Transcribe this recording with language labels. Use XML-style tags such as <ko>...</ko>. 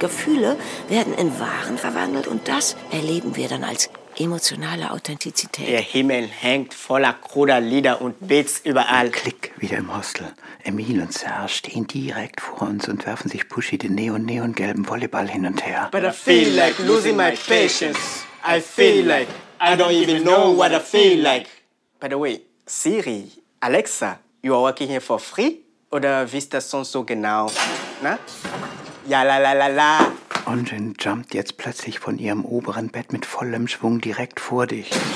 <de>Gefühle werden in Waren verwandelt und das erleben wir dann als emotionale Authentizität. Der Himmel hängt voller kruder Lieder und Beats überall. Ein Klick wieder im Hostel. Emil und Serge stehen direkt vor uns und werfen sich Pushy den neon-neon-gelben Volleyball hin und her.</de> <en>But I feel like losing my patience. I feel like I don't even know what I feel like. By the way, Siri, Alexa, you are working here for free?</en> <de>Oder wie ist das sonst so genau? Na? Ja, la, la, la, la. Onjin jumpt jetzt plötzlich von ihrem oberen Bett mit vollem Schwung direkt vor dich.</de>